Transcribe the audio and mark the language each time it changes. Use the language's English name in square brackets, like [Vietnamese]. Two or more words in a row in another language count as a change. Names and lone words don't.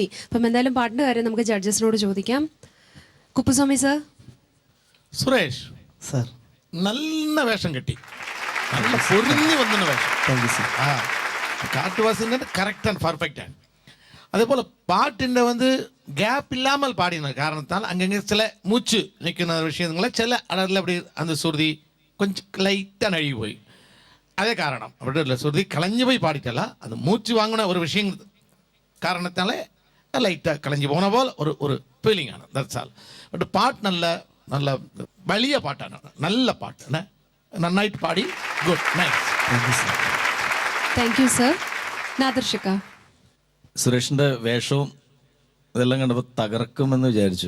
[Malayalam] അപ്പം എന്തായാലും പാട്ടിന്റെ കാര്യം നമുക്ക് ജഡ്ജസിനോട് ചോദിക്കാം. കുപ്പുസ്വാമി സാർ. സുരേഷ് സാർ, നല്ല വേഷം കിട്ടി, നല്ല പൊരിഞ്ഞു വന്ന വേഷം. [English] thank you sir. [Malayalam] ആ കാട്ടുവാസിൻ്റെ [English] correct and perfect [Malayalam] ആണ്. അതേപോലെ പാട്ടിൻ്റെ [Tamil] கேப் இல்லாமல் பாடின காரணத்தால் அங்கங்கே சில மூச்சு நிற்கிற விஷயங்களை சில அடரில் அப்படி அந்த சுருதி கொஞ்சம் லைட்டாக நழுவி போய் அதே காரணம் அப்படி இல்லை, சுருதி கலைஞ்சு போய் பாடிட்டல அந்த மூச்சு வாங்கின ஒரு விஷயம் காரணத்தால லைட்டாக கலைஞ்சு போன போல் ஒரு ஃபீலிங் ആണ്. [English] that's all. [Malayalam] ബട്ട് പാട്ട് നല്ല വലിയ പാട്ടാണ്, നല്ല പാട്ട്, നന്നായിട്ട് പാടി. [English] good, nice. thank you sir. നാദർഷിക. [Malayalam] സുരേഷിൻ്റെ വേഷവും ഇതെല്ലാം കണ്ടപ്പോൾ തകർക്കുമെന്ന് വിചാരിച്ചു.